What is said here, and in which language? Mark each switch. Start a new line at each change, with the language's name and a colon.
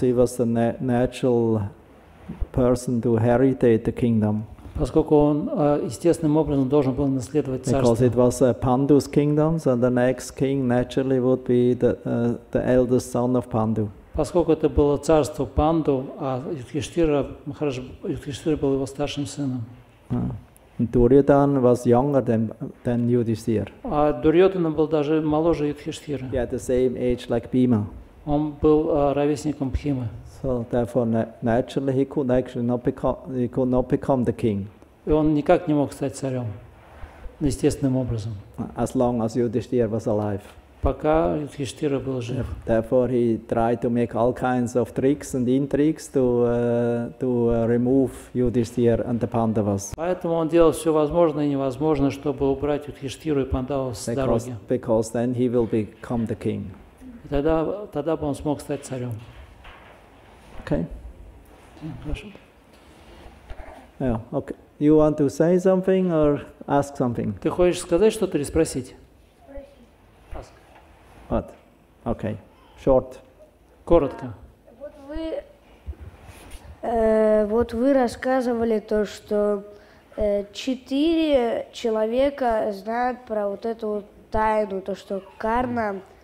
English: Because he was the natural person to heritate the kingdom.
Russian: Поскольку он естественным образом должен был наследовать царство.
English: Because it was Pandu's kingdom, so the next king naturally would be the eldest son of Pandu.
Russian: Поскольку это было царство Панду, а Юдхиштхира был его старшим сыном.
English: Duryodhana was younger than Yudhishthira.
Russian: А Дурьодхана был даже моложе Юдхиштхира.
English: He had the same age like Bhima.
Russian: Он был ровесником Бхимы.
English: So therefore, naturally, he could not become the king.
Russian: И он никак не мог стать царем естественным образом.
English: As long as Yudhishthira was alive.
Russian: Пока Юдхиштхира был жив.
English: Therefore, he tried to make all kinds of tricks and intrigues to remove Yudhishthira and the Pandavas.
Russian: Поэтому он делал все возможное и невозможное, чтобы убрать Юдхиштхиру и Пандавов с дороги.
English: Because then he will become the king.
Russian: И тогда бы он смог стать царем.
English: Okay.
Russian: Хорошо.
English: Yeah. Okay. You want to say something or ask something?
Russian: Ты хочешь сказать что-то или спросить? Спросить.
English: What? Okay. Short.
Russian: Коротко. Вот вы рассказывали то, что 4 человека знают про вот эту вот тайну, то, что карма.